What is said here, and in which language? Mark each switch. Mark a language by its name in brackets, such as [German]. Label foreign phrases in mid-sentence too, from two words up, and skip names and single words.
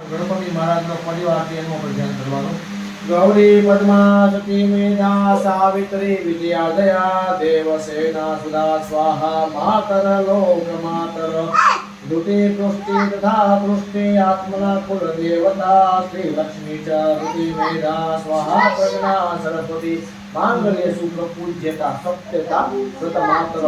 [Gujarati] ગણપતિ મહારાજનો પરિવાર છે એનું આપણે ધ્યાન કરવાનું. [Sanskrit] गौरी पद्मा सती मेधा सावित्री विजयादया देवसेना सुधा स्वाहा मातर लोक मातर दुति पुष्टि तथा पुष्टि आत्मना कुल देवता श्री लक्ष्मी च दुति मेधा स्वाहा प्रज्ञा सरस्वती मांगल्य शुक्र पूज्यता सत्यता सतमातर